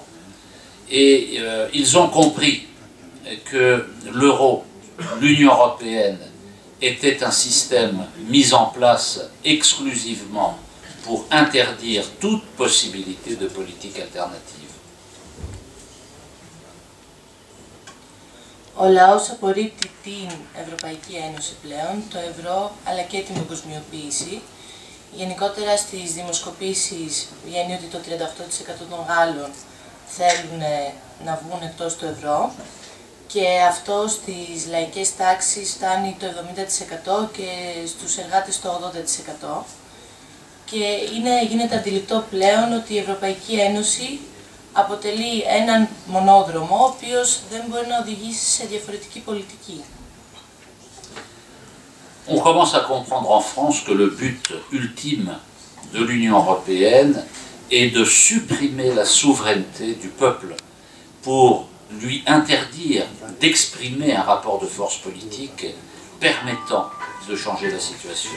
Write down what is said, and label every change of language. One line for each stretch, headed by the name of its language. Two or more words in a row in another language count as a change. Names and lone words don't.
French: Et ils ont compris que l'euro, l'Union européenne, était un système mis en place exclusivement pour interdire toute possibilité de politique alternative.
Greek: Ο λαός απορρίπτει την Ευρωπαϊκή Ένωση πλέον, το ευρώ αλλά και την παγκοσμιοποίηση. Γενικότερα στις δημοσκοπήσεις βγαίνει ότι το 38% των Γάλλων θέλουν να βγουν εκτός του ευρώ και αυτό στις λαϊκές τάξεις φτάνει το 70% και στους εργάτες το 80%. Και γίνεται αντιληπτό πλέον ότι η Ευρωπαϊκή Ένωση αποτελεί έναν μονόδρομο, ο οποίος δεν μπορεί να οδηγήσει σε διαφορετική πολιτική.
French: On commence à comprendre en France que le but ultime de l'Union européenne est de supprimer la souveraineté du peuple pour lui interdire d'exprimer un rapport de force politique permettant de changer la situation.